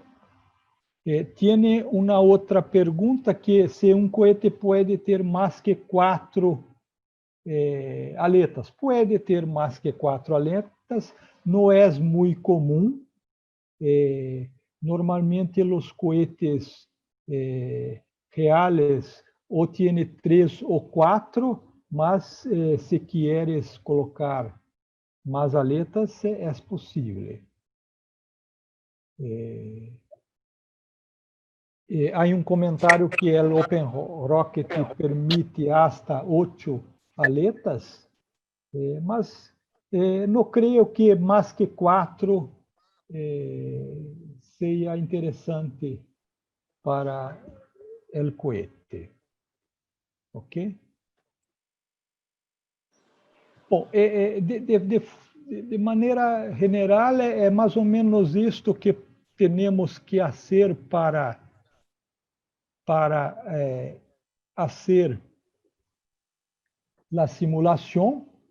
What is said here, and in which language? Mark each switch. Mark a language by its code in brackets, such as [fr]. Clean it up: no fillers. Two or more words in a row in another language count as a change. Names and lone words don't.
[pt] Tiene uma outra pergunta, que se um cohete pode ter mais que 4 aletas. Pode ter mais que 4 aletas, não é muito comum. Normalmente, os cohetes reales ou tiene 3 ou 4, mas se queres colocar mais aletas, é possível. Há um comentário que o Open Rocket permite hasta 8 aletas, mas não creio que mais que 4 seja interessante para o cohete. Ok? Bom, de maneira geral, é mais ou menos isto que temos que fazer para fazer a simulação.